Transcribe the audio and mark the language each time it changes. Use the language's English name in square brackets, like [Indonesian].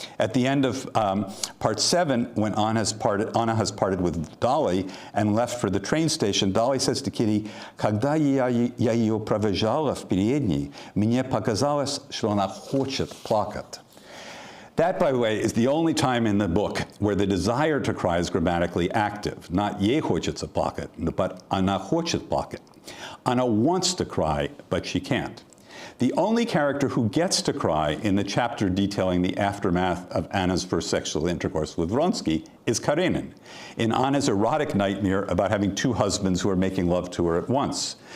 [English] At the end of part 7, when Anna has parted with Dolly and left for the train station, Dolly says to Kitty, [Russian] «Когда я ее провожала в передней, мне показалось, что она хочет плакать». [English] That, by the way, is the only time in the book where the desire to cry is grammatically active. Not [Russian] «ей хочется плакать», [English] but [Russian] «она хочет плакать». [English] Anna wants to cry, but she can't. The only character who gets to cry in the chapter detailing the aftermath of Anna's first sexual intercourse with Vronsky is Karenin, in Anna's erotic nightmare about having two husbands who are making love to her at once.